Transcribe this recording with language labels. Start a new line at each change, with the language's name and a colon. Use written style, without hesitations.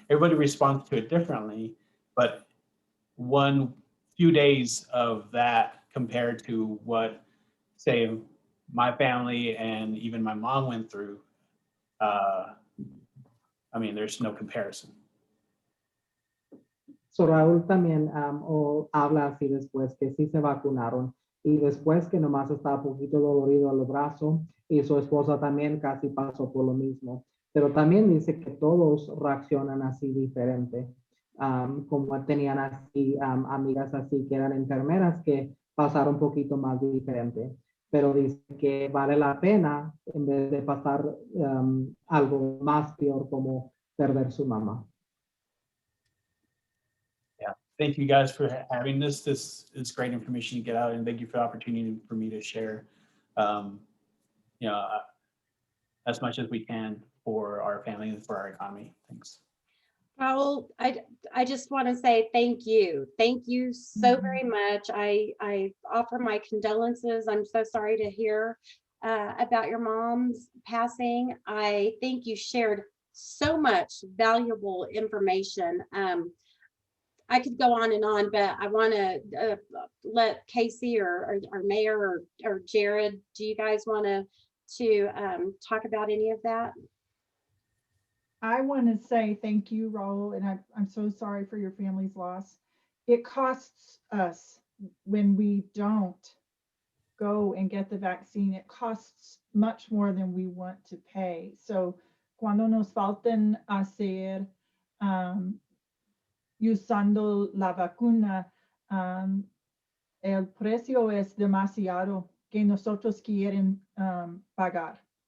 English: Everybody responds to it differently, but one few days of that compared to what, say, my family and even my mom went through, there's no comparison.
Spanish: So Raúl también habla así después que sí se vacunaron y después que nomás estaba un poquito dolorido al brazo y su esposa también casi pasó por lo mismo. Pero también dice que todos reaccionan así diferente. Como tenían así amigas así que eran enfermeras que pasar un poquito más diferente. Pero dice que vale la pena en vez de pasar algo más peor como perder su mamá.
English: Yeah, thank you guys for having this. This is great information to get out, and thank you for the opportunity for me to share, you know, as much as we can for our family and for our economy. Thanks. Raul, I just want to say thank you. Thank you so very much. I offer my condolences. I'm so sorry to hear about your mom's passing. I think you shared so much valuable information. I could go on and on, but I want to let Casey or Mayor or Jared, do you guys want to talk about any of that? I want to say thank you, Raul, and I'm so sorry for your family's loss. It costs us when we don't go and get the vaccine. It costs much more than we want to pay.
Spanish: So cuando nos faltan hacer usando la vacuna, el precio es demasiado que nosotros quieren pagar.